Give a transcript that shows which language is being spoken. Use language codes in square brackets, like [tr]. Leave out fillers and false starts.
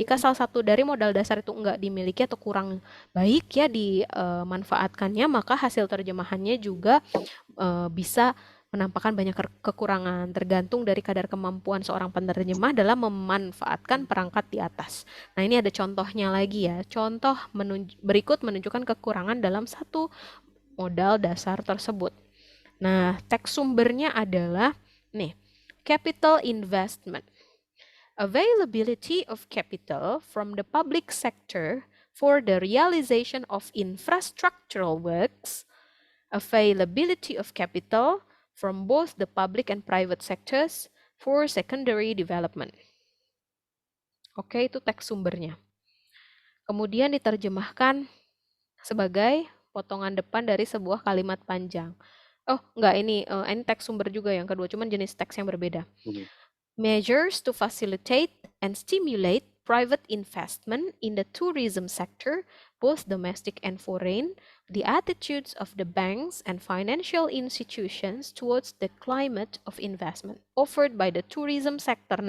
[id] Jika salah satu dari modal dasar itu enggak dimiliki atau kurang baik ya dimanfaatkannya, maka hasil terjemahannya juga bisa menampakkan banyak kekurangan tergantung dari kadar kemampuan seorang penerjemah dalam memanfaatkan perangkat di atas. Nah, ini ada contohnya lagi ya. Contoh berikut menunjukkan kekurangan dalam satu modal dasar tersebut. Nah, teks sumbernya adalah nih, capital investment. [en] Availability of capital from the public sector for the realization of infrastructural works, availability of capital from both the public and private sectors for secondary development. [id] Oke, itu teks sumbernya. Kemudian diterjemahkan sebagai potongan depan dari sebuah kalimat panjang. Oh, enggak, ini teks sumber juga yang kedua, cuman jenis teks yang berbeda. [en] Measures to facilitate and stimulate private investment in the tourism sector, both domestic and foreign, the attitudes of the banks and financial institutions towards the climate of investment offered by the tourism sector.